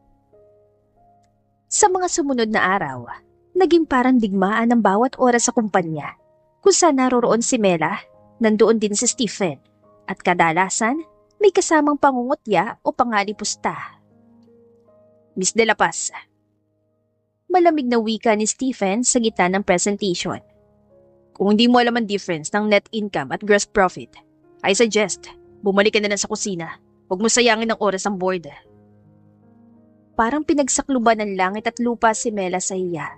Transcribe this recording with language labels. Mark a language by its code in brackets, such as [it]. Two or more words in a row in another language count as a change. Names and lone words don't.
[tl] Sa mga sumunod na araw, naging parang digmaan ng bawat oras sa kumpanya. Kung saan naroroon si Mela, nandoon din si Stephen, at kadalasan may kasamang pangungutya o pangalipusta. Miss de la Paz. Malamig na wika ni Stephen sa gitna ng presentation. Kung hindi mo alam ang difference ng [en] net income [tl] at [en] gross profit, I suggest, [tl] bumalik ka na lang sa kusina. Huwag mo sayangin ang oras ang board. Parang pinagsakluban ng langit at lupa si Mela sa iya.